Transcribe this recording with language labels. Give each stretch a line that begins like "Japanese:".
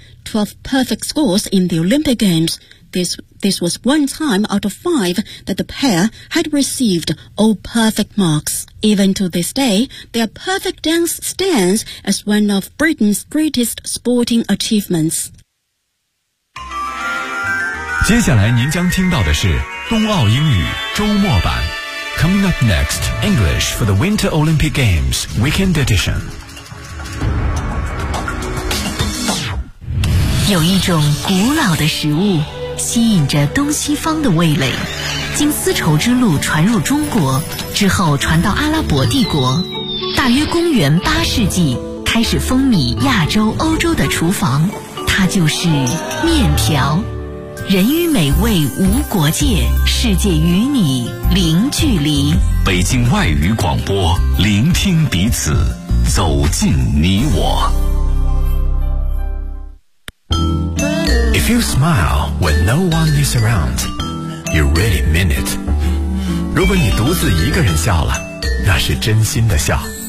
English: 12 perfect scores in the Olympic Games. This was one time out of five that the pair had received all perfect marks. Even to this day, their perfect dance stands as one of Britain's greatest sporting achievements.
Chinese: 接下来您将听到的是冬奥英语周末版。
English: Coming up next, English for the Winter Olympic Games Weekend Edition.
Chinese: 有一种古老的食物吸引着东西方的味蕾，经丝绸之路传入中国，之后传到阿拉伯帝国，大约公元八世纪开始风靡亚洲、欧洲的厨房，它就是面条。人与美味无国界，世界与你零距离。北京外语广播，聆听彼此，走进你我。
English: If you smile when no one is around, you really mean it.
Chinese: 如果你独自一个人笑了，那是真心的笑。